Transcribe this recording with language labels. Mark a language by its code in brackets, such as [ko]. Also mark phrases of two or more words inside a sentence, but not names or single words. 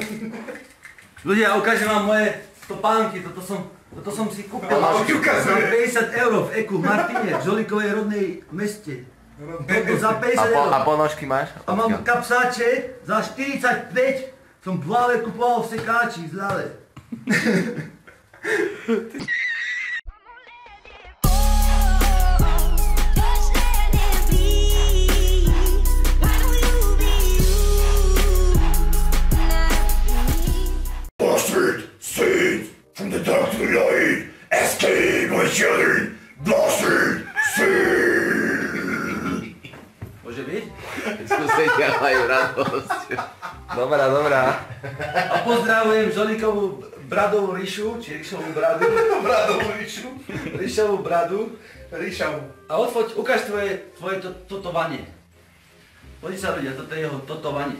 [sk] Ľudia, ukážem vám moje topánky, toto som si kúpil. Mám 50 € v Eku v Martine, v Žolikovej rodnej meste. Toto za 50 €. A ponožky máš? A mám kapsáče za 45, som v Lale kupoval v sekáči z Lale. [en] Bastard, sins from the dark to the light. Escape, my children. Bastard, sins. [sk] Môže byť? Susedia majú radosť. Dobrá, dobrá. A pozdravujem Žolikovú bradovú Ríšu, či Ríšovú bradu. Bradovú Ríšu. Ríšovú bradu. Ríšavú. A odfoď, ukáž tvoje totovanie. Poď sa ľudia, toto je jeho totovanie.